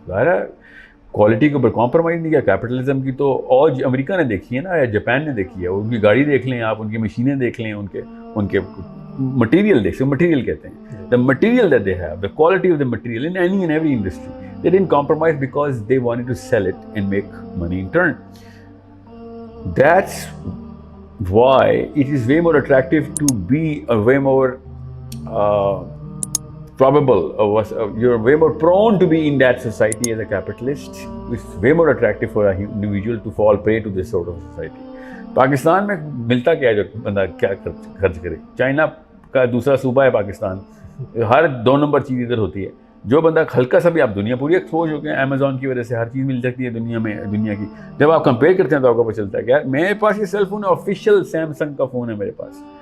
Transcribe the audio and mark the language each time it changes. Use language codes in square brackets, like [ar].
[ur] ظاہر ہے کوالٹی کے اوپر کمپرومائز نہیں کیا کیپٹلزم کی. تو اور امریکہ نے دیکھی ہے نا، یا جاپان نے دیکھی ہے، ان کی گاڑی دیکھ لیں آپ، ان کی مشینیں دیکھ لیں، ان کے مٹیریل دیکھ لیں. مٹیریل کہتے ہیں [en] the material that they have, the quality of the material in any and every industry. They didn't compromise because they wanted to sell it and make money in turn. That's why it is way more attractive to be a way more probable, you're way more prone to be in that society as a capitalist. It's way more attractive for an individual to fall prey to this sort of society. [ur] Pakistan میں ملتا کیا ہے جو بندہ کیا خرچ کرے؟ China کا دوسرا صوبہ ہے پاکستان، ہر 2 نمبر چیز ادھر ہوتی ہے. جو بندہ ہلکا سا بھی، آپ دنیا پوری ایکسپوز ہو گئے ہیں امیزون کی وجہ سے، ہر چیز مل سکتی ہے دنیا میں، دنیا کی. جب آپ کمپیئر کرتے ہیں تو آپ کو پتہ چلتا ہے کہ یار میرے پاس یہ سیل فون ہے، آفیشیل سیمسنگ کا فون ہے میرے پاس.